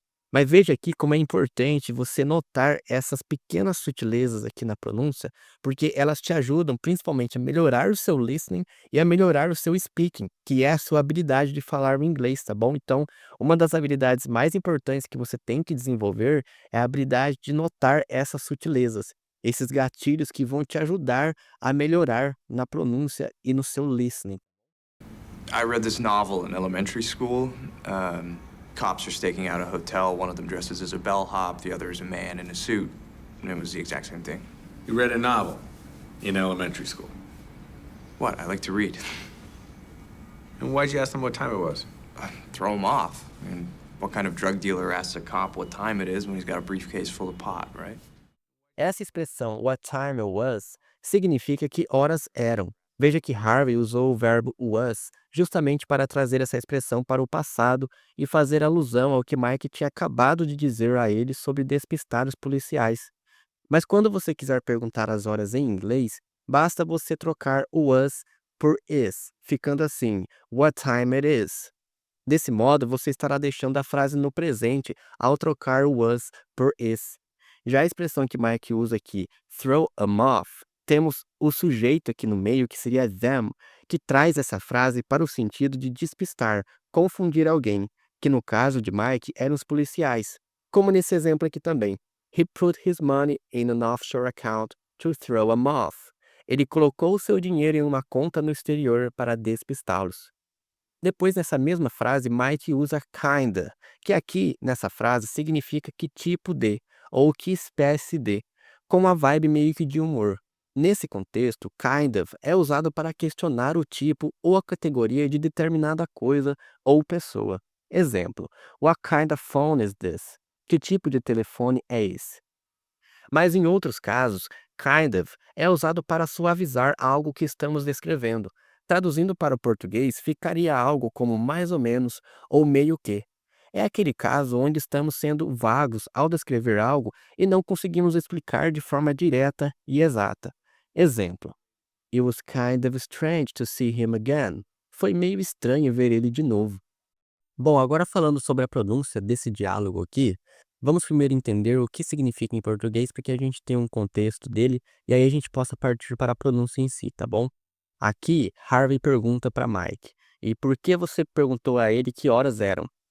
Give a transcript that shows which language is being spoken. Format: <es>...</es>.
<pt>Mas veja aqui como é importante você notar essas pequenas sutilezas aqui na pronúncia, porque elas te ajudam principalmente a melhorar o seu listening e a melhorar o seu speaking, que é a sua habilidade de falar o inglês, tá bom? Então, uma das habilidades mais importantes que você tem que desenvolver é a habilidade de notar essas sutilezas. Esses gatilhos que vão te ajudar a melhorar na pronúncia e no seu listening.</pt> <en>I read this novel in elementary school. Cops are staking out a hotel. One of them dresses as a bellhop, the other is a man in a suit. And it was the exact same thing. You read a novel in elementary school. What? I like to read. And why'd you ask them what time it was? Throw him off. I mean, what kind of drug dealer asks a cop what time it is when he's got a briefcase full of pot, right?</en> <pt>Essa expressão what time it was significa que horas eram. Veja que Harvey usou o verbo was justamente para trazer essa expressão para o passado e fazer alusão ao que Mike tinha acabado de dizer a ele sobre despistar os policiais. Mas quando você quiser perguntar as horas em inglês, basta você trocar o was por is, ficando assim, what time it is. Desse modo, você estará deixando a frase no presente ao trocar o was por is. Já a expressão que Mike usa aqui, throw 'em off, temos o sujeito aqui no meio, que seria them, que traz essa frase para o sentido de despistar, confundir alguém, que no caso de Mike eram os policiais, como nesse exemplo aqui também.</pt> <en>He put his money in an offshore account to throw 'em off.</en> <pt>Ele colocou o seu dinheiro em uma conta no exterior para despistá-los. Depois, nessa mesma frase, Mike usa kinda, que aqui, nessa frase, significa que tipo de, ou que espécie de, com uma vibe meio que de humor. Nesse contexto, kind of é usado para questionar o tipo ou a categoria de determinada coisa ou pessoa.</pt> <en>Exemplo, what kind of phone is this?</en> <pt>Que tipo de telefone é esse? Mas em outros casos, kind of é usado para suavizar algo que estamos descrevendo. Traduzindo para o português, ficaria algo como mais ou menos ou meio que. É aquele caso onde estamos sendo vagos ao descrever algo e não conseguimos explicar de forma direta e exata.</pt> <en>Exemplo: It was kind of strange to see him again.</en> <pt>Foi meio estranho ver ele de novo. Bom, agora falando sobre a pronúncia desse diálogo aqui, vamos primeiro entender o que significa em português para que a gente tenha um contexto dele e aí a gente possa partir para a pronúncia em si, tá bom? Aqui, Harvey pergunta para Mike: e por que você perguntou a ele que horas eram?</pt>